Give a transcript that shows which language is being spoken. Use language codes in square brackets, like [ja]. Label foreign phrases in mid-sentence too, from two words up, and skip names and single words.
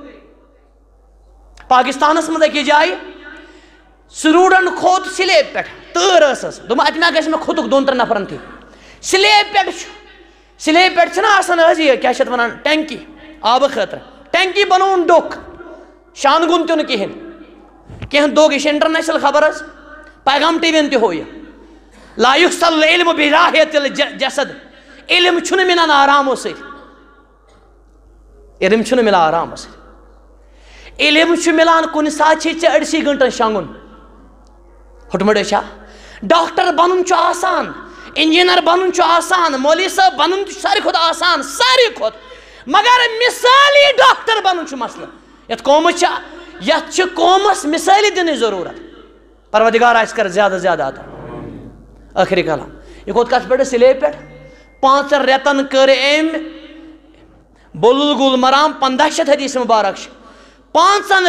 [ks] پاکستانس منٛز أکِس جایہِ سٹوٗڈنٹ کھوٚت سلیب پٮ۪ٹھ تۭر ٲسٕس دوٚپُن اَتہِ ما گژھِ مےٚ کھوٚتُکھ 2-3 نفرن تھی سلیب پٮ۪ٹھ چھِنہ آسان حظ یہِ کیٛاہ چھِ اتھ ونان ٹینکی آبہٕ خٲطرٕ ٹینکی بنووُن ڈوٚکھ شانگُن تہِ نہٕ کِہیٖنۍ کینٛہہ دۄہ یہِ چھِ انٹرنیشنل خبر حظ پیغام ٹی وی ین تہِ ہوو یہِ [ar] لا یُحصل العلم براحۃ الجسد [ks] علم چھُنہٕ مِلان آرامو سۭتۍ علم چھُنہٕ مِلان آرامو سۭتۍ علم چھُ مِلان کُنہِ ساتہٕ چھِ ژےٚ أڑسٕے گٲنٛٹن شۄنٛگُن ہُٹمُٹ چھا ڈاکٹر بنُن چھُ آسان انجیٖنر بنُن چھُ آسان مولوی صٲب بنُن تہِ چھُ ساروی کھۄتہٕ آسان ساروی کھۄتہٕ مگر مثٲلی ڈاکٹر بنُن چھُ مسلہٕ یتھ چھِ قومس مثٲلی دِنٕچ ضروٗرت پروردگار آسہِ کر زیادٕ زیادٕ عطا ٲخری کلام یہِ کھوٚت کتھ پٮ۪ٹھ سلیب پٮ۪ٹھ 5 رٮ۪تن کٔر أمۍ بلوغ المرام 1500 حدیث مبارک چھِ 5